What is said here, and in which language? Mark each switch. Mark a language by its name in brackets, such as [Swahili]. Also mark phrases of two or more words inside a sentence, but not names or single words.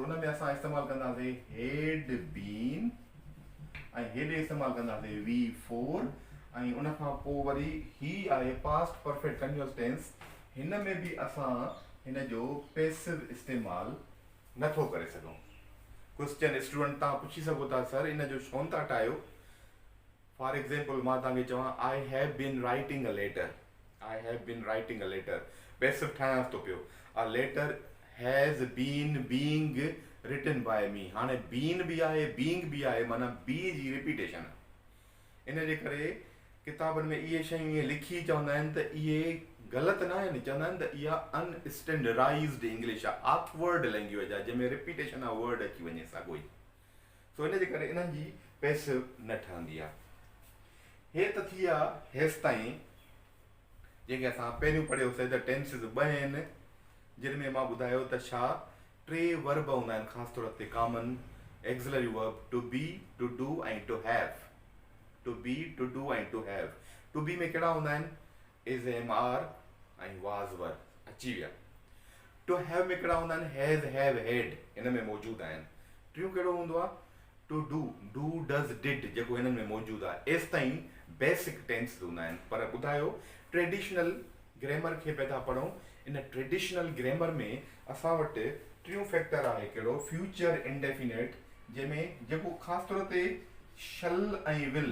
[Sindhi] उन में असां इस्तेमालु कंदासीं [English] had been, [Sindhi] ऐं हेॾे इस्तेमालु कंदासीं V4, ऐं उन खां पोइ वरी ही आहे [English] past perfect continuous tense. [Sindhi] हिन में बि असां हिन जो पैसिव इस्तेमालु नथो करे सघूं। [English] question student [Sindhi] तव्हां पुछी सघो था, सर इन जो छो था ठाहियो। [English] for example [Sindhi] मां तव्हांखे चवां [English] I have been writing a letter, I have been writing a letter, [Sindhi] पैसिव ठाहियां थो पियो। [English] a letter has been being written by me [Sindhi] हाणे been भी आहे being भी आहे माना be जी रिपीटेशन आहे इन जे करे किताबनि में इहे शयूं ईअं लिखी चवंदा आहिनि त इहे ग़लति न आहिनि चवंदा आहिनि त इहा [English] unstandardized English [Sindhi] आहे [English] awkward language [Sindhi] आहे जंहिंमें रिपीटेशन आहे वर्ड अची वञे साॻियो ई सो इन जे करे इन्हनि जी पैसिव न ठहंदी आहे हे त थी विया हेसि ताईं जेके असां पहिरियों पढ़ियोसीं त टेंसिस ॿ आहिनि जिन में मां ॿुधायो त छा टे वर्ब हूंदा आहिनि ख़ासि तौर ते [English] common auxiliary verb to be to do and to have to be to do and to have to be [Sindhi] में कहिड़ा हूंदा आहिनि [English] is am are and was were [Sindhi] अची विया [English] to have [Sindhi] में कहिड़ा हूंदा आहिनि [English] has have had [Sindhi] हिन में मौजूदु आहिनि टियों कहिड़ो हूंदो आहे [English] to do does did [Sindhi] जेको हिननि में मौजूदु आहे एसि ताईं [English] basic tense [Sindhi] हूंदा आहिनि पर ॿुधायो [English] traditional grammar [Sindhi] खे पिया था पढ़ूं इन [English] traditional grammar [Sindhi] में असां वटि टियों फैक्टर आहे कहिड़ो [English] future indefinite [Sindhi] जंहिंमें जेको ख़ासि तौर ते शल ऐं